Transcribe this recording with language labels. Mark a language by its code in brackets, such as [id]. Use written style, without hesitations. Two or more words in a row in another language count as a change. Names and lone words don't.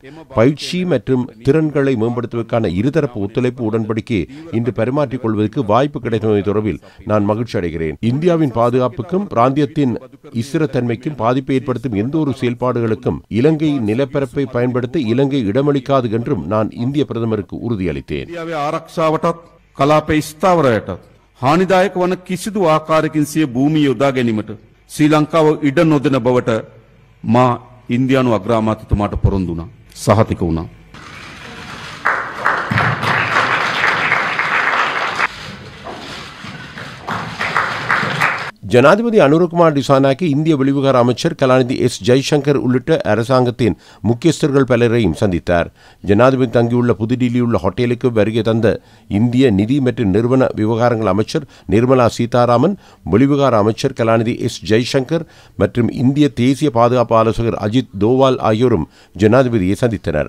[ta] பயிற்சி மற்றும் திறன்களை மேம்படுத்துவதற்கான இருதரப்பு ஒத்துழைப்பு உடன்படிக்கை இன்று பரிமாற்றிக் கொள்வதற்கு வாய்ப்பு கிடைத்தமை தொடர்பில் நான் மகிழ்ச்சி அடைகிறேன். இந்தியாவின் பாதுகாப்புக்கும் பிராந்தியத்தின் ஸ்திரத்தன்மைக்கும் பாதிப்பை ஏற்படுத்தும் எந்த ஒரு செயல்பாடுகளுக்கும் இலங்கை நிலப்பரப்பை பயன்படுத்த இலங்கை இடமளிக்காது என்றும் நான் இந்திய பிரதமருக்கு உறுதியளித்தேன். [si] ආරක්ෂාවටත් කලාපේ ස්ථාවරයටත් හානිදායක වන කිසිදු ආකාරයකින් සිය භූමිය යොදා ගැනීමට ශ්‍රී ලංකාව ඉඩ නොදෙන බවට මා ඉන්දියානු අග්‍රාමාත්‍යතුමාට පොරොන්දු වුණා, සහතික වුණා. [ta] ஜனாதிபதி அனுரகுமார் டிசானாக்கு இந்திய வெளிவிவகார அமைச்சர் கலாநிதி எஸ் ஜெய்சங்கர் உள்ளிட்ட அரசாங்கத்தின் முக்கியஸ்தர்கள் பலரையும் சந்தித்தார். ஜனாதிபதி தங்கியுள்ள புதுடில்லியுள்ள ஹோட்டலுக்கு வருகை தந்த இந்திய நிதி மற்றும் நிறுவன விவகாரங்கள் அமைச்சர் நிர்மலா சீதாராமன், வெளிவிவகார அமைச்சர் கலாநிதி எஸ் ஜெய்சங்கர் மற்றும் இந்திய தேசிய பாதுகாப்பு ஆலோசகர் அஜித் தோவால் ஆகியோரும் ஜனாதிபதியை சந்தித்தனர்.